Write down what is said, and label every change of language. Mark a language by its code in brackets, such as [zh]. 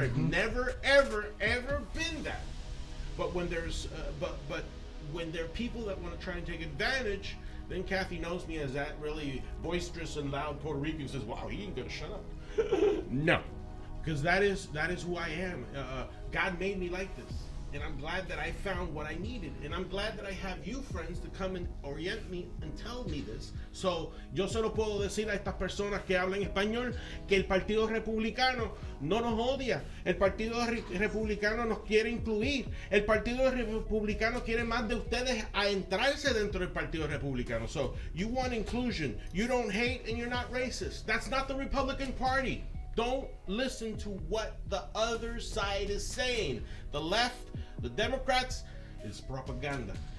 [en] I've never, ever, ever been that. But when there's, but when there are people that want to try and take advantage, then Kathy knows me as that really boisterous and loud Puerto Rican who says, "Wow, he ain't gonna shut up." No, because that is who I am. God made me like this. And I'm glad that I found what I needed. And I'm glad that I have you friends to come and orient me and tell me this. [es] So, yo solo puedo decir a estas personas que hablan español que el Partido Republicano no nos odia. El Partido Republicano nos quiere incluir. El Partido Republicano quiere más de ustedes a entrarse dentro del Partido Republicano. [en] So, you want inclusion. You don't hate and you're not racist. That's not the Republican Party. Don't listen to what the other side is saying. The left, the Democrats, is propaganda.